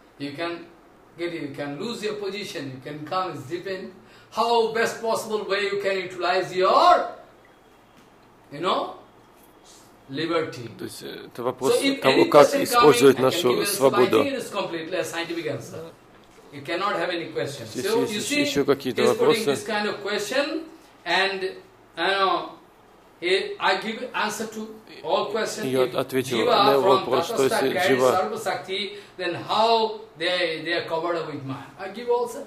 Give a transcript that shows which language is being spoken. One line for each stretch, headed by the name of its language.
English: You can get it. You can lose your position. You can come. It's depend. How best possible way you can utilize your, you know, liberty.
Russian: То есть это вопрос того, как использовать нашу свободу.
English: I think it is completely a scientific answer. You cannot have any questions. So you see, he's putting this kind of question, and you know, I give answer to.
Russian: И вот ответил на его вопрос, что если жива,
English: then how they are covered with man. I give also.